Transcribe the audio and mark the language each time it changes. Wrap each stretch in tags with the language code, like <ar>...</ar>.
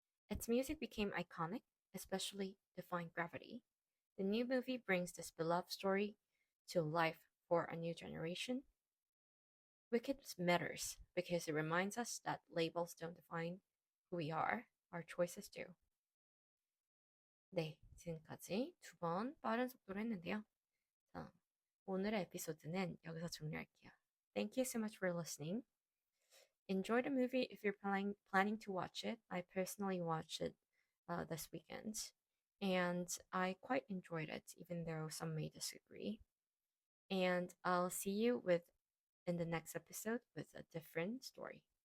<en>Its music became iconic, especially Defying Gravity. The new movie brings this beloved story to life for a new generation. Wicked matters because it reminds us that labels don't define who we are, our choices do.</en> <ko>네, 지금까지 두 번 빠른 속도로 했는데요. 자, 오늘의 에피소드는 여기서 종료할게요.</ko> <en>Thank you so much for listening. Enjoy the movie if you're planning to watch it. I personally watched it this weekend, and I quite enjoyed it, even though some may disagree. And I'll see you in the next episode with a different story.</en>